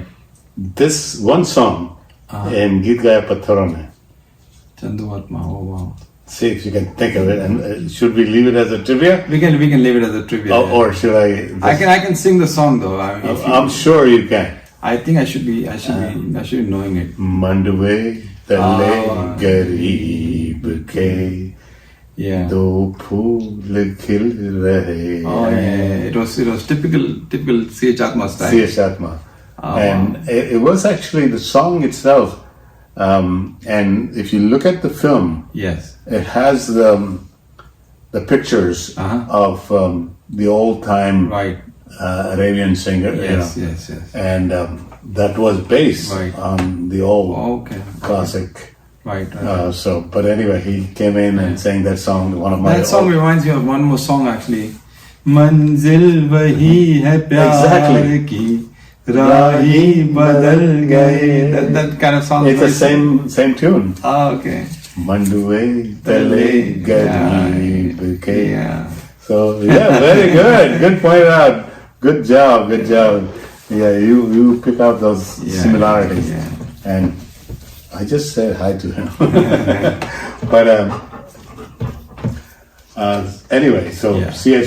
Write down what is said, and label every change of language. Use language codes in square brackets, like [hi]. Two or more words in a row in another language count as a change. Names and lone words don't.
[en] This one song in Geet Gaya Patharon Mein. Chandu Atma, oh wow. See if you can think of it. And should we leave it as a trivia? We can leave it as a trivia. Or should I? I can sing the song though. I'm sure you can. I think I should be knowing it. [hi] मंडवे तले गरीब के दो फूल खिल रहे. [en] Oh yeah, it was typical C.H. Atma style. C.H. Atma. And it was actually the song itself. And if you look at the film, yes, it has the pictures of the old time Arabian singer. Yes. And that was based on the old classic. Right. But anyway, he came in and sang that song. That song reminds me of one more song actually. [hi] मंज़िल वही है प्यार की. राही बदल गए. [en] That kind of song. It's the same tune. Okay. [hi] मंडवे तले गरीब के. [en] Yeah. So very good. Good point out. Good job. Yeah, you pick up those similarities. Yeah. And I just said hi to him. But anyway, so C.H.